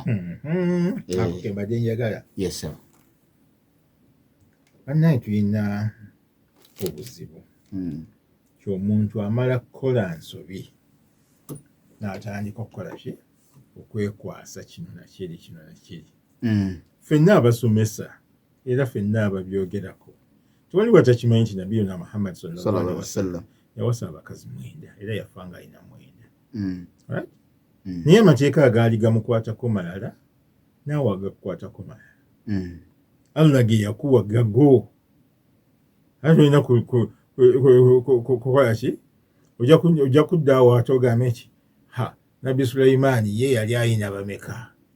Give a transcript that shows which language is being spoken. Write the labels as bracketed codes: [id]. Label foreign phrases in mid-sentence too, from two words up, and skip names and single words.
[lg] mbadde njagala bannaye tulina obuzibu ky'omuntu amala kukola nsobi n'atandika okukola ki okwekwasa kino nakiri ffenna abasomesa era ffenna ababyogerako tewali watakimanyi nti nabbi yona Muhammad [ar] صلى الله عليه وسلم [lg] yawasa abakazi 9 era yafa nga alina 9 naye amateeka agaali gamukwatako malala naawe agakukwatako malala Allah ge yakuwa gago ate olina kukola ki ojja kuddaawo ate ogamba eki nabbi Sulaimaani ye yali ayina bameka